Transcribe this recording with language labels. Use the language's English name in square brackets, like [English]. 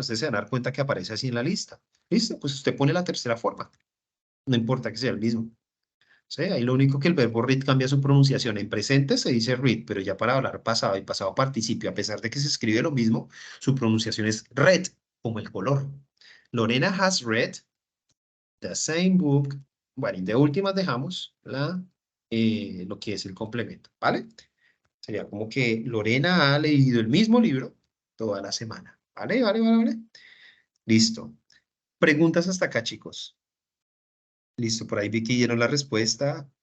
[Spanish] Usted se va a dar cuenta que aparece así en la lista. ¿Listo? Pues usted pone la tercera forma. No importa que sea el mismo. ¿Sí? Ahí lo único que el verbo read cambia su pronunciación. En presente se dice read, pero ya para hablar pasado y pasado participio, a pesar de que se escribe lo mismo, su pronunciación es red, como el color. [English] Lorena has read the same book. [Spanish] Bueno, y de últimas dejamos lo que es el complemento, ¿vale? Sería como que Lorena ha leído el mismo libro toda la semana. ¿Vale? Listo. Preguntas hasta acá, chicos. Listo, por ahí vi que dieron la respuesta.